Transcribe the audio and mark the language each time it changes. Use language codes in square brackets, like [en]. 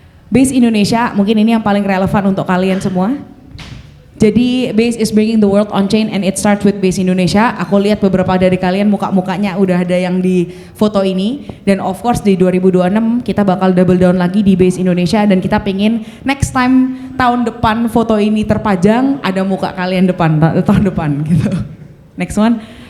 [id] Base Indonesia, mungkin ini yang paling relevan untuk kalian semua. [en] Jadi Base is bringing the world on chain and it starts with Base Indonesia. [id] Aku lihat beberapa dari kalian muka-mukanya udah ada yang di foto ini, dan of course di 2026 kita bakal double down lagi di Base Indonesia, dan kita pengen next time tahun depan foto ini terpajang ada muka kalian tahun depan gitu. [en] Next one.